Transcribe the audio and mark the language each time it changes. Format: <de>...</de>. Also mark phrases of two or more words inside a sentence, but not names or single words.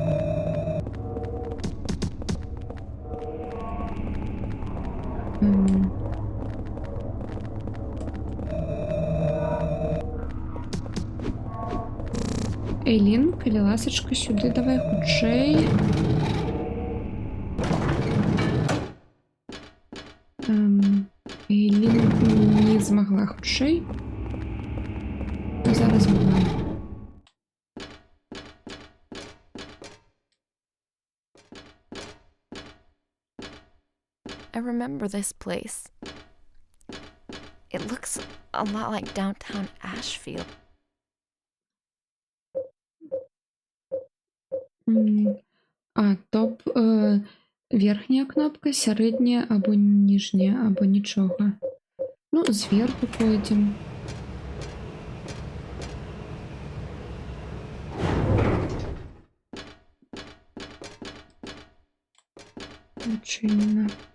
<be>Эйлін, калі ласачка, сюды давай хутчэй. Эйлін не змагла хутчэй. Зараз змагла.</be> <en>I remember this place. It looks a lot like downtown Ashfield.</en> <be>Топ верхняя кнопка, сярэдняя або ніжняя, або нічога. Ну, зверху пойдзем. Адчынена.</be>